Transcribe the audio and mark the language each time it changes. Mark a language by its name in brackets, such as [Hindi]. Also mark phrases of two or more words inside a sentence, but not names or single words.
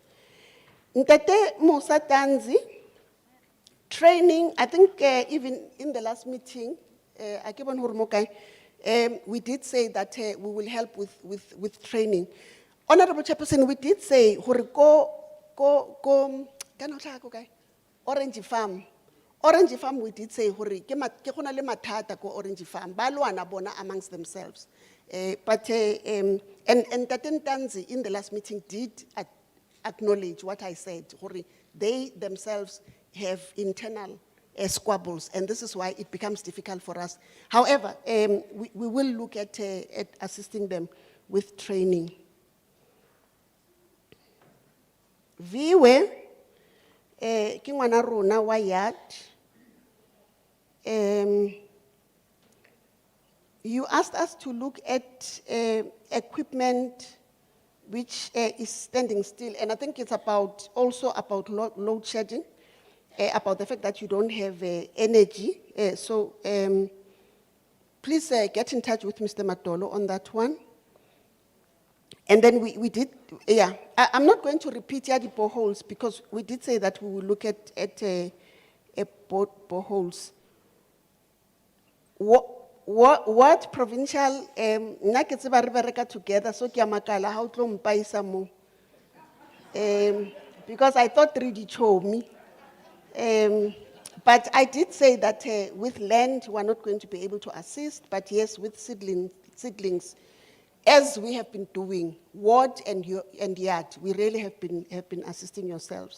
[English] Ntate Musa Tanzi, training, I think even in the last meeting, we did say that we will help with training. Honorable Chairperson, we did say, Orange Farm. Orange Farm, we did say, [Tswana] ke gona le mathata ko Orange Farm, ba lwana bona [English] amongst themselves. But Taten Tanzi in the last meeting did acknowledge what I said. They themselves have internal squabbles, and this is why it becomes difficult for us. However, we will look at assisting them with training. [Tswana] Viwe, ke ngwana rona wa EARD. [English] You asked us to look at equipment which is standing still, and I think it's also about load shedding, about the fact that you don't have energy. So please get in touch with Mr. Matolo on that one. And then we did, yeah, I'm not going to repeat the boreholes because we did say that we will look at boreholes. What provincial, [Tswana] nna ke tseba re bereka together, so ke a makala ha o tlo mpaisa mo. [English] Because I thought Ridi told me. But I did say that with land, we're not going to be able to assist, but yes, with seedlings, as we have been doing, ward and EARD, we really have been assisting yourselves.